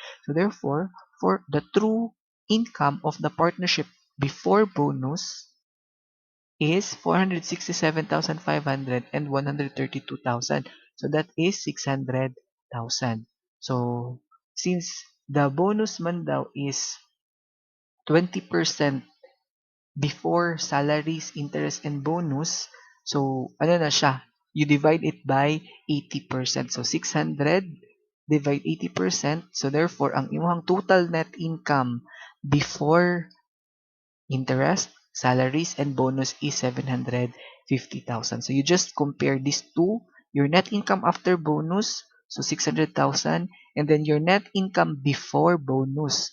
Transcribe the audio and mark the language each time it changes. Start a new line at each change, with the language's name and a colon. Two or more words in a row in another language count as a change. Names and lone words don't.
English: So therefore, for the true income of the partnership before bonus is 467,500 and 132,000. So that is 600,000. So since the bonus
Cebuano: man daw
English: is 20% before salaries, interest, and bonus, so
Cebuano: ano na siya?
English: You divide it by 80%. So 600 divide 80%. So therefore,
Cebuano: ang imong
English: total net income before interest, salaries, and bonus is 750,000. So you just compare these two, your net income after bonus, so 600,000, and then your net income before bonus.